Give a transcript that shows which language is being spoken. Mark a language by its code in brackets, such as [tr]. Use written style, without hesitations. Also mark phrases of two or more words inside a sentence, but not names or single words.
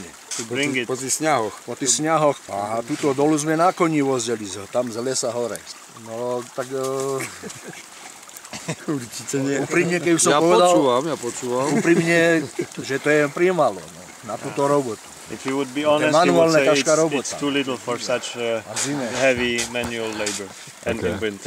[sk] Po tých sňahoch. Po tých sňahoch. A tuto dolu sme na koni vozili, tam z lesa hore. No tak... Určite nie. Úprimne, keď som povedal... Ja počúvam. Úprimne, že to je primalo na túto robotu. [en] If you would be honest, you would say it's too little for such heavy manual labor and in winter.